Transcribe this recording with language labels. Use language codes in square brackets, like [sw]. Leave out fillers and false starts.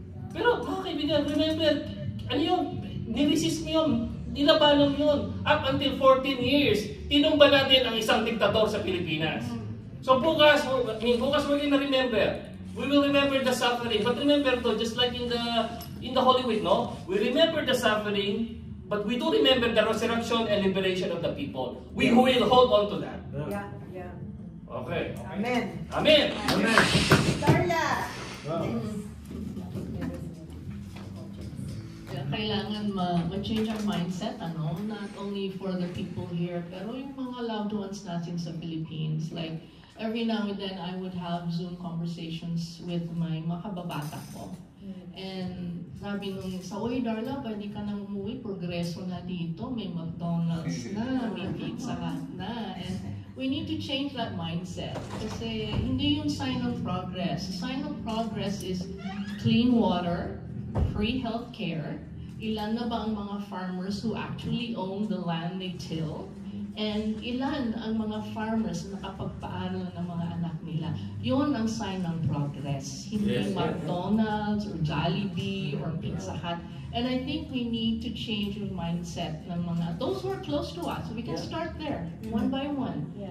[tl] Pero mga kaibigan, remember, ano yun? Niresist mo yun. Nilabanan yun. [en] Up until 14 years, [tl] tinumba natin ang isang diktador sa Pilipinas. [en] So bukas we're gonna remember. We will remember the suffering. But remember to, just like in the Holy Week, no? We remember the suffering, but we do remember the resurrection and liberation of the people. We will hold on to that. Yeah. Okay. Amen. Amen. Amen. Darla. [tl] Kailangan ma-change [en] our mindset, not only for the people here, [tl] pero yung mga [en] loved ones [tl] natin sa [en] Philippines. Like, every now and then, I would have Zoom conversations with my [tl] mga kababata ko. And sabi nung isa, uy Darla, pwede ka nang umuwi, progreso na dito, may McDonald's na, may Pizza Hut na. [en] And we need to change that mindset. [tl] Kasi hindi yung [en] sign of progress. The sign of progress is clean water, free health care. [tl] Ilan na ba ang mga [en] farmers who actually own the land they till? [tl] And ilan ang mga farmers na nakapagpaaral ng mga anak nila? Yun ang sign ng progress. Hindi McDonald's or Jollibee or Pizza Hut. [en] And I think we need to change [tl] yung [en] mindset [tl] ng mga, [en] those who are close to us. We can start there, one by one.